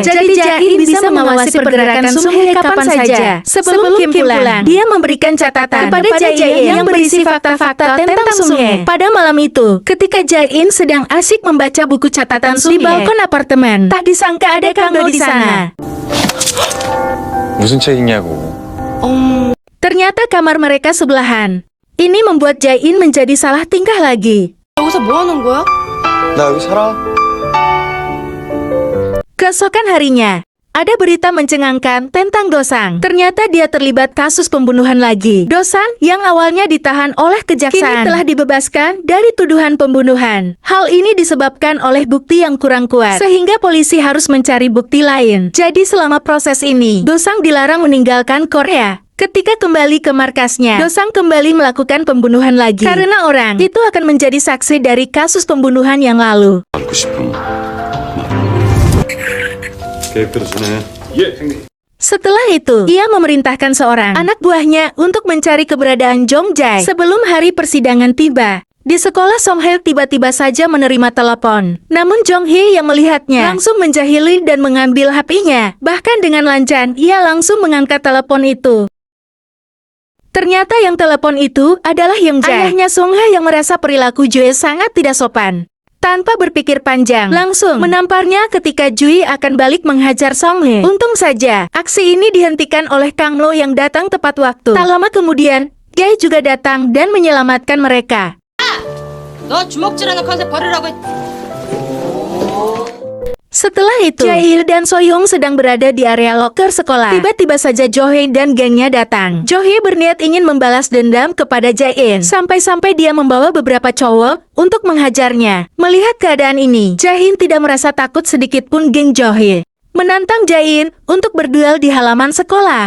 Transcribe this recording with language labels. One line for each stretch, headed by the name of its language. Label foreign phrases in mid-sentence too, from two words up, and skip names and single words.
Indonesian: Jadi Jae-in bisa mengawasi pergerakan Sung Hae kapan saja. Sebelum Kim pulang, dia memberikan catatan kepada Jae-in yang berisi fakta-fakta tentang Sung Hae. Pada malam itu, ketika Jae-in sedang asik membaca buku catatan Sung Hae di balkon apartemen, tak disangka ada Kang Mo di sana.
Korean: 무슨 책 읽냐고.
Indonesian: Ternyata kamar mereka sebelahan. Ini membuat Jae-in menjadi salah tingkah lagi.
Korean: 여기서 뭐 하는 거야? 나 여기 살아.
Indonesian: Keesokan harinya, ada berita mencengangkan tentang Dosang. Ternyata dia terlibat kasus pembunuhan lagi. Dosang yang awalnya ditahan oleh kejaksaan kini telah dibebaskan dari tuduhan pembunuhan. Hal ini disebabkan oleh bukti yang kurang kuat, sehingga polisi harus mencari bukti lain. Jadi selama proses ini, Dosang dilarang meninggalkan Korea. Ketika kembali ke markasnya, Dosang kembali melakukan pembunuhan lagi. Karena orang itu akan menjadi saksi dari kasus pembunuhan yang lalu.
Korean: 안고 싶음. 계획대로 지내. 예, 형님.
Indonesian: Setelah itu, ia memerintahkan seorang anak buahnya untuk mencari keberadaan Jong Jae sebelum hari persidangan tiba. Di sekolah, Song Hae tiba-tiba saja menerima telepon. Namun Jong Hye yang melihatnya langsung menjahili dan mengambil HP-nya. Bahkan dengan lancar, ia langsung mengangkat telepon itu. Ternyata yang telepon itu adalah Young Jae, ayahnya Song Hae yang merasa perilaku Jue sangat tidak sopan. Tanpa berpikir panjang, langsung menamparnya ketika Jui akan balik menghajar Song Hae. Untung saja, aksi ini dihentikan oleh Kang Lo yang datang tepat waktu. Tak lama kemudian, Jae juga datang dan menyelamatkan mereka.
Korean: 너 주먹질하는 컨셉 버리라고 했...
Indonesian: Setelah itu, Jae-il dan Soyoung sedang berada di area loker sekolah. Tiba-tiba saja Jo Hye dan gengnya datang. Jo Hye berniat ingin membalas dendam kepada Jae-in. Sampai-sampai dia membawa beberapa cowok untuk menghajarnya. Melihat keadaan ini, Jae-in tidak merasa takut sedikitpun geng Jo Hye menantang Jae-in untuk berduel di halaman sekolah.